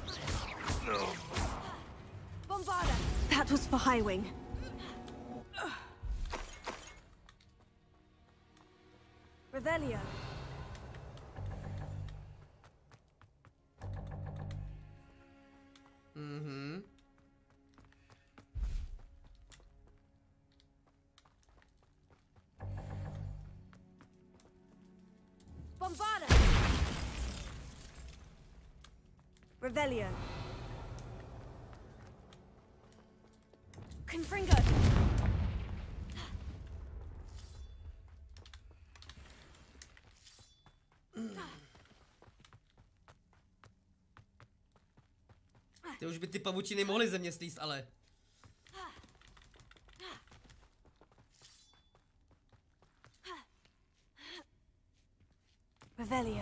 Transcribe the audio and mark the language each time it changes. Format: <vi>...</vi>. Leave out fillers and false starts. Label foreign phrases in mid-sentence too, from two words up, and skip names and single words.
<en>Bombarda! That was for Highwing.</en> <la>Revelio. Mhm. Bombarda! Revelio. Confringo.</la> <cs>Ty už by ty pavučiny mohly ze mě slíst, ale...</cs> <la>Revelio.</la>